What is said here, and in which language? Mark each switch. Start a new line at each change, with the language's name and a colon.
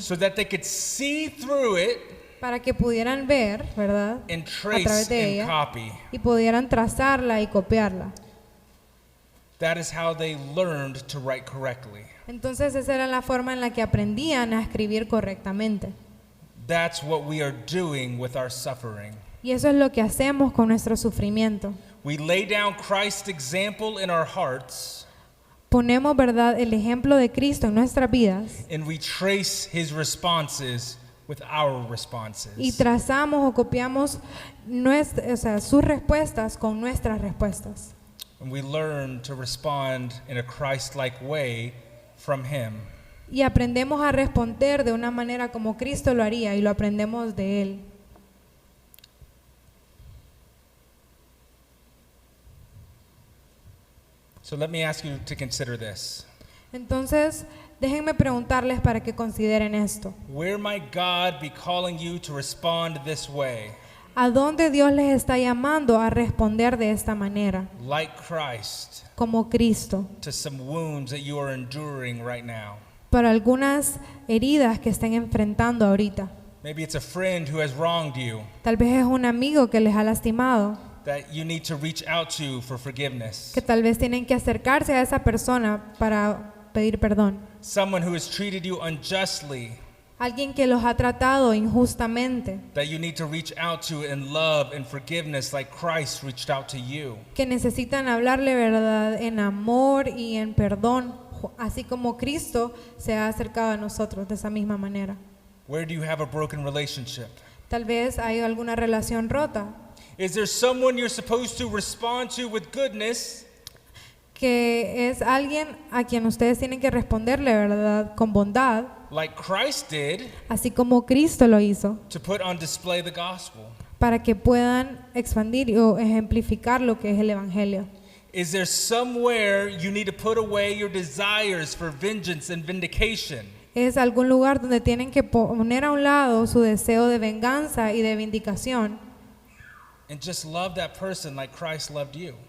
English: so that they could see through it
Spanish: para que pudieran ver, ¿verdad?
English: and
Spanish: A través
English: trace
Spanish: de
English: and
Spanish: ella
English: copy.
Spanish: y pudieran trazarla y copiarla.
English: That is how they learned to write correctly.
Spanish: Entonces esa era la forma en la que aprendían a escribir correctamente.
English: That's what we are doing with our suffering.
Spanish: Y eso es lo que hacemos con nuestro sufrimiento.
English: We lay down Christ's example in our hearts
Spanish: Ponemos, ¿verdad?, el ejemplo de Cristo en nuestras vidas
English: and we trace his responses with our responses.
Spanish: y trazamos o copiamos sus respuestas con nuestras respuestas.
English: And we learn to respond in a Christ-like way from him.
Spanish: Y aprendemos a responder de una manera como Cristo lo haría y lo aprendemos de Él.
English: So let me ask you to consider this.
Spanish: Entonces, déjenme preguntarles para que consideren esto.
English: Where might God be calling you to respond this way?
Spanish: ¿A dónde Dios les está llamando a responder de esta manera?
English: Like Christ,
Spanish: Como Cristo,
English: to some wounds that you are enduring right now.
Spanish: para algunas heridas que estén enfrentando ahorita.
English: Maybe it's a friend who has wronged you
Spanish: Tal vez es un amigo que les ha lastimado,
English: that you need to reach out to for forgiveness.
Spanish: que tal vez tienen que acercarse a esa persona para pedir perdón.
English: Someone who has treated you unjustly
Spanish: Alguien que los ha tratado injustamente,
English: that you need to reach out to in love and forgiveness like Christ reached out to you.
Spanish: que necesitan hablarle verdad en amor y en perdón, así como Cristo se ha acercado a nosotros de esa misma manera.
English: Where do you have a broken relationship?
Spanish: Tal vez hay alguna relación rota,
English: Is there someone you're supposed to respond to with goodness,
Spanish: que es alguien a quien ustedes tienen que responderle verdad con bondad,
English: like Christ did,
Spanish: así como Cristo lo hizo,
English: to put on display the gospel?
Spanish: para que puedan expandir o ejemplificar lo que es el Evangelio?
English: Is there somewhere you need to put away your desires for vengeance and vindication?
Spanish: Es algún lugar donde tienen que poner a un lado su deseo de venganza y de vindicación
English: And just love that person like Christ loved you.